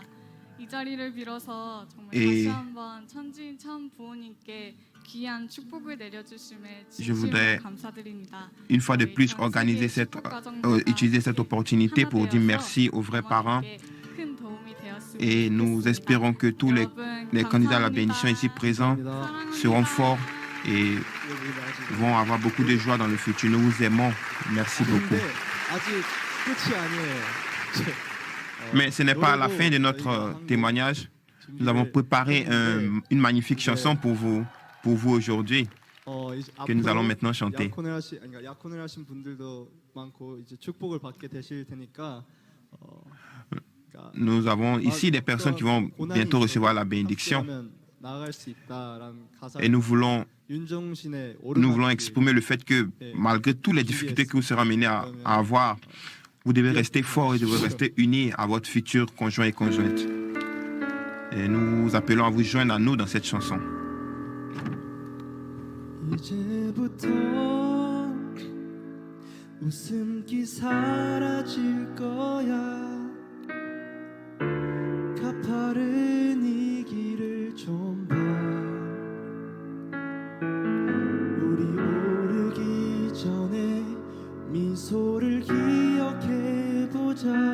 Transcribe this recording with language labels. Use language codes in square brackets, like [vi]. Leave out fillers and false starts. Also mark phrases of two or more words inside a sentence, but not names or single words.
[fr] Et je voudrais une fois de plus utiliser cette opportunité pour dire merci aux vrais parents. Et nous espérons que tous les candidats à la bénédiction ici présents seront forts et vont avoir beaucoup de joie dans le futur. Nous vous aimons. Merci beaucoup. [ko] 아직 끝이 아니에요. [fr] Mais ce n'est pas la fin de notre témoignage. Nous avons préparé une magnifique chanson pour vous aujourd'hui, que nous allons maintenant chanter. [ko] 약혼을 하신 분들도 많고 이제 축복을 받게 되실 테니까. [fr] Nous avons ici des personnes qui vont bientôt recevoir la bénédiction et nous voulons exprimer le fait que malgré toutes les difficultés que vous serez amenés à avoir, vous devez rester fort et devez rester unis à votre futur conjoint et conjointe. Et nous vous appelons à vous joindre à nous dans cette chanson. [ko] 이제부터 웃음기 사라질 거야. 가파른 이 길을 좀 봐. 우리 오르기 전에 미소를 기억해 보자.